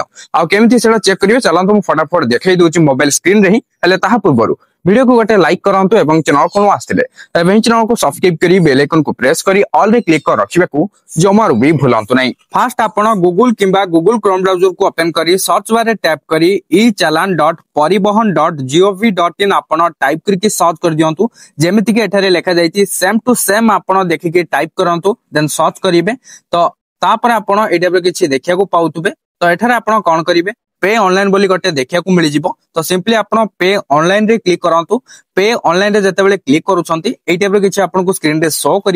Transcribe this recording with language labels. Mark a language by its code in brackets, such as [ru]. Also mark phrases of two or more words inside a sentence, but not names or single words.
[or] ଆଉ କେମିତି ସେଟା ଚେକ୍ କରିବେ ଚାଲନ୍ତୁ ମୁଁ ଫଟାଫଟ ଦେଖେଇ ଦଉଛି [en] mobile screen [or] ରେ ହିଁ। ହେଲେ ତାହା ପୂର୍ବରୁ ଭିଡିଓକୁ ଗୋଟେ ଲାଇକ୍ କରନ୍ତୁ ଏବଂ ଚ୍ୟାନେଲ କୁ ଆସିଥିଲେ ଏବଂ ଚ୍ୟାନେଲକୁ ସବସ୍କ୍ରାଇବ କରି [en] bell icon [or] କୁ ପ୍ରେସ କରି ଅଲ ରେ କ୍ଲିକ କରି ରଖିବାକୁ ଜମାରୁ ବି ଭୁଲନ୍ତୁ ନାହିଁ। ଫାଷ୍ଟ ଆପଣ ଗୁଗଲ କିମ୍ବା ଗୁଗଲ କ୍ରୋମ ବ୍ରାଉଜର କୁ ଓପନ କରି [en] search bar [or] ଟ୍ୟାପ କରି e-challan.parivahan.gov.in ଆପଣ ଟାଇପ କରିକି ସର୍ଚ୍ଚ କରି ଦିଅନ୍ତୁ। ଯେମିତି କି ଏଠାରେ ଲେଖା ଯାଇଛି [en] same to same [or] ଆପଣ ଦେଖିକି ଟାଇପ କରନ୍ତୁ, ଦେନ ସର୍ଚ୍ଚ କରିବେ। ତ ତାପରେ ଆପଣ ଏଇ ଟାଇପର କିଛି ଦେଖିବାକୁ ପାଉଥିବେ। ତ ଏଠାରେ ଆପଣ କଣ କରିବେ, [en] pay online [or] ବୋଲି ଗୋଟେ ଦେଖିବାକୁ ମିଳିଯିବ। ତ ସିମ୍ପଲି ଆପଣ [en] pay online [or] ରେ କ୍ଲିକ କରନ୍ତୁ। [en] pay online [or] ରେ ଯେତେବେଳେ କ୍ଲିକ କରୁଛନ୍ତି ଏଇ ଟାଇପର କିଛି ଆପଣଙ୍କୁ ସ୍କ୍ରିନ ରେ ଶୋ କରିବ।